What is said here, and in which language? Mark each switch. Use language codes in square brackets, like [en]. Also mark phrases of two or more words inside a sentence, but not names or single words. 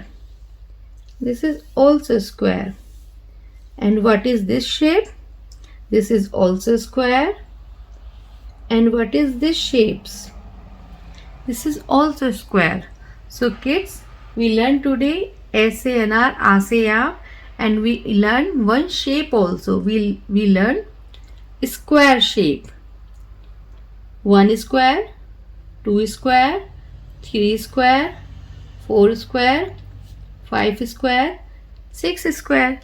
[en] This is also square. And what is this shape? This is also square. And what is this shapes? This is also square. So kids, we learned today [hi] अ से अनार, आ से आम, [en] and we learn one shape also. We learn square shape. 1 square, 2 square, 3 square, 4 square, 5 square, 6 square.